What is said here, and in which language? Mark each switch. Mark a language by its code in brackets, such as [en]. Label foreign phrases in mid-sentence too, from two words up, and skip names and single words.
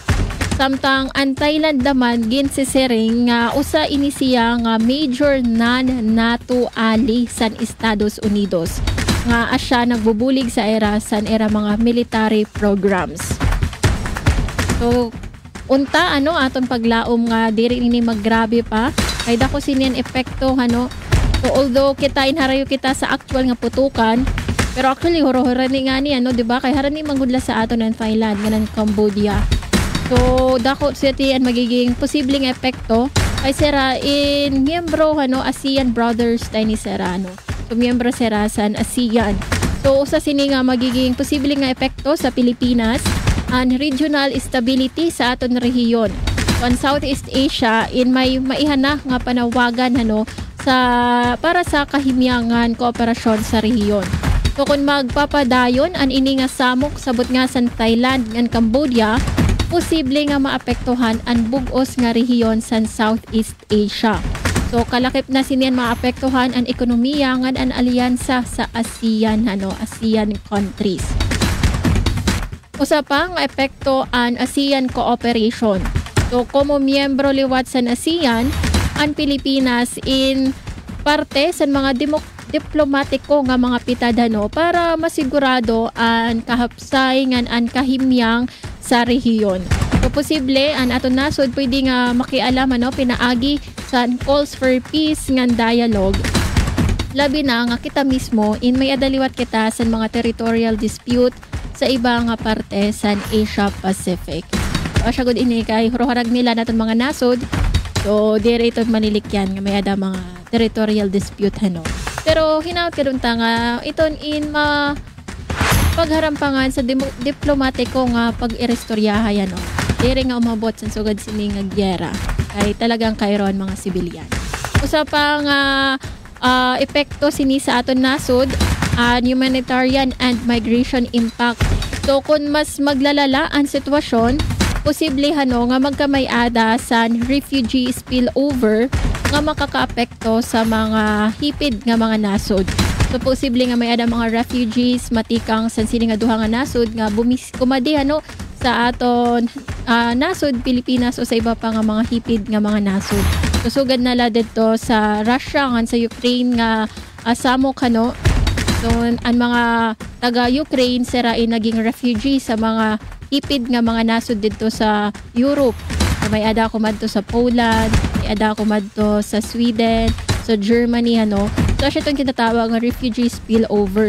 [war] Samtang ang Thailand naman ginsisiring nga usa ini siya nga [en] major non-NATO ally [war] sa Estados Unidos nga asya nagbubulig sa era mga [en] military programs. [war] So unta ano aton paglaom nga diri ini maggrabe pa kay dako sinian epekto ano. So although kita inharayo kita sa actual nga putukan, pero actually horo-horo ni nga ni ano, di ba? Kay harani manggudla sa aton ng Thailand nga ng Cambodia. So, dako siya tiyan magiging posibleng epekto ay sera in miyembro ano, ASEAN Brothers tayo ni sera ano. So, miyembro sera sa ASEAN. So, usa sini nga magiging posibleng nga epekto sa Pilipinas and [en] regional stability [war] sa aton rehiyon. So, ang Southeast Asia in may maihana nga panawagan ano para sa kahimyangan kooperasyon sa rehiyon. So, kung magpapadayon an ini nga samok sabot nga sa Thailand ngan Cambodia, posible nga maapektuhan ang bugos nga rehiyon sa Southeast Asia. So kalakip na sinian maapektuhan ang ekonomiya nga ang alyansa sa ASEAN ASEAN countries. Usa pa nga epekto ang ASEAN cooperation. So, como miyembro liwat sa ASEAN, ang Pilipinas in parte sa mga diplomatiko nga mga pitadano para masigurado ang kahapsayngan ang kahimyang sa rehiyon. So, posible ang aton nasod pwede nga makialam pinaagi sa [en] calls for peace [war] nga dialogue. Labi na nga kita mismo in may adaliwat kita sa mga [en] territorial dispute [war] sa iba nga parte sa Asia Pacific. So, asya gud ini kay huroharag nila naton mga nasod. So, dire ito manilikyan nga may ada mga [en] territorial dispute [war] Pero hinaut kadunta nga iton in pagharampangan sa diplomatiko nga pag-irestoryahay Dire nga umabot sa sugad sini nga gyera kay talagang kayron mga sibilyan. Usa pa nga epekto sini sa aton nasod [en] humanitarian and migration impact. [war] So kung mas maglalala ang sitwasyon, posible nga magkamay-ada sa [en] refugee spillover [war] nga makakaapekto sa mga hipid nga mga nasod. So posible nga may ada mga refugees matikang sa sini nga duha nga nasod nga kumadi sa aton nasod Pilipinas o sa iba pa nga mga hipid nga mga nasod. Susugad nala dito sa Russia ngan sa Ukraine nga samok So ang mga taga-Ukraine sira naging refugee sa mga hipid nga mga nasod dito sa Europe. So, may ada ko madto sa Poland, may ada ko madto sa Sweden, sa Germany So siya itong kinatawag nga [en] refugee spillover.